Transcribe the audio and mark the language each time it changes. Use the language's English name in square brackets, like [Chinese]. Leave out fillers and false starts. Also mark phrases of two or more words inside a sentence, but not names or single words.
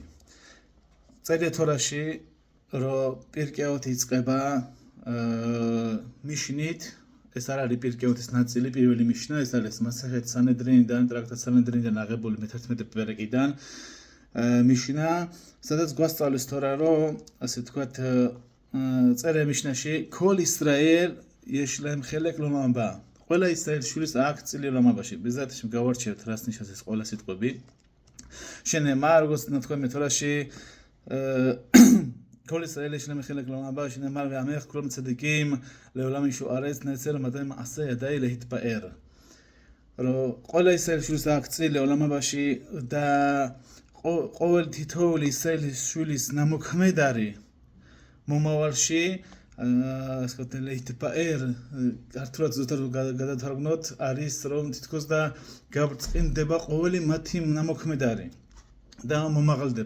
[Georgian] წერია თორაში, რომ პირკე ავთი იწყება ნიშნით, ეს არ არის პირკე ავთის ნაწილი, პირველი ნიშნა, ეს არის მასახეთ სანედრინიდან, ტრაქტატ სანედრინიდან აღებული მე-11 პერეკიდან ნიშნა, სადაც გვასწავლის თორა, რომ ასე ვთქვათ, წერია ნიშნაში, [Hebrew] כל ישראל יש להם חלק לעולם הבא. [Georgian] ყველა ისრაელის შვილს აქვს წილი ოლამაბაში. [Hebrew] בעזרת השם [Georgian] გავარჩიოთ რას ნიშნავს ეს ყველა სიტყვები. שנאמר, როგორც ნათქვამია თორაში, [Hebrew] כל ישראל יש להם חלק לעולם הבא, שנאמר, ועמך כולם צדיקים לעולם ישוע הארץ, נצר מתי מעשה ידיי להתפאר. [Georgian] ყველა ისრაელის შვილს აქვს წილი [Hebrew] לעולם הבაში [Georgian] და ყოველ თითოეული ისრაელის შვილის ნამოქმედარი მომავალში להתפאר, ქართულად ზუსტად გადათარგმნოთ, არის რომ თითქოს და გაბრწყინდება ყოველი მათი ნამოქმედარი და მომაღალდება.